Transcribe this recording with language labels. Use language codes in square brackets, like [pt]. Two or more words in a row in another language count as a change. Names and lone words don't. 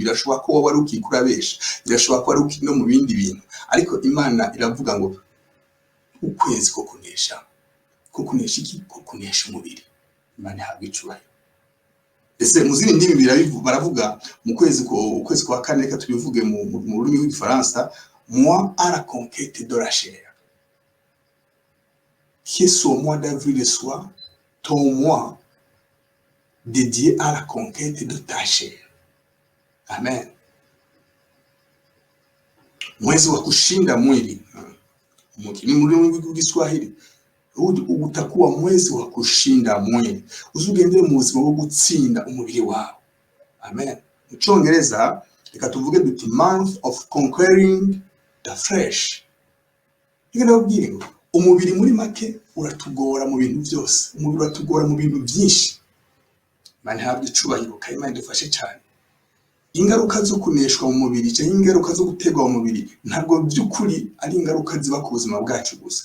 [rw] Birashoboka ko waba ari ukikurabesha, birashoboka ko ari uki no mu bindi bintu, ariko Imana iravuga ngo ukwezi ko kunesha iki, ko kunesha umubiri. Imana ihabwe icubahiro. Ese mu zindi ndimi baravuga mu ukwezi kwa kane, reka tubivuge mu rurimi rw'igifaransa, [fr] mois à la conquête de la chair. Que ce mois d'avril soit ton mois dédié à la conquête de ta chair. Amen. [sw] Mwezi wa kushinda mwili. [rw] Ni muri Kiswahili. [sw] Utakuwa mwezi wa kushinda mwili. [rw] Uzugendere mu buzima bwo gutsinda umubiri wawe. Amen. Mu Cyongereza reka tuvuge duti [en] month of conquering the flesh. [rw] Ngira ngo umubiri muri make uratugora mu bintu byose. Umubiri uratugora mu bintu byinshi. Imana ihabwe icubahiro, kandi Imana idufashe cyane. Ingaruka zo kuneshwa mu mubiri cyangwa ingaruka zo gutegwa mu mubiri ntabwo by'ukuri ari ingaruka ziba ku buzima bwacu gusa.